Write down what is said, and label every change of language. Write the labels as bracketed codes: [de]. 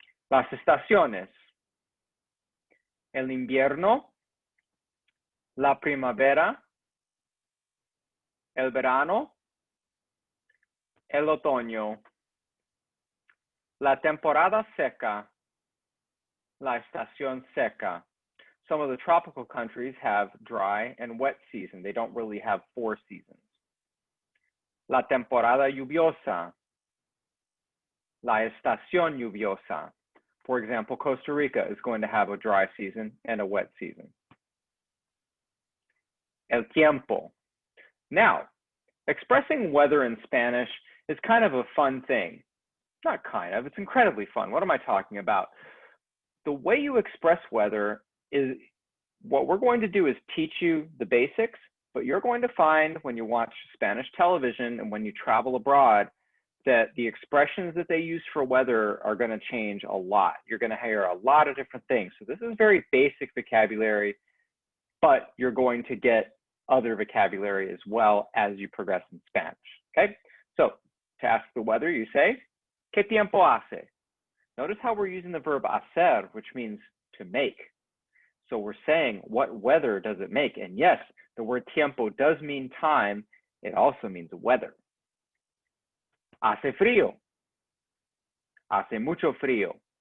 [es] Las estaciones: el invierno, la primavera, el verano, el otoño, la temporada seca, la estación seca. [en] Some of the tropical countries have dry and wet season. They don't really have 4 seasons. [es] La temporada lluviosa, la estación lluviosa. [en] For example, Costa Rica is going to have a dry season and a wet season. [es] El tiempo. [en] Now, expressing weather in Spanish is kind of a fun thing. Not kind of, it's incredibly fun. What am I talking about? The way you express weather is, what we're going to do is teach you the basics, but you're going to find when you watch Spanish television and when you travel abroad that the expressions that they use for weather are going to change a lot. You're going to hear a lot of different things. So this is very basic vocabulary, but you're going to get other vocabulary as well as you progress in Spanish, okay? So to ask the weather, you say, [es] ¿Qué tiempo hace? [en] Notice how we're using the verb hacer, which means to make. So we're saying, what weather does it make? And yes, the word tiempo does mean time. It also means weather. [es] Hace frío. Hace mucho frío.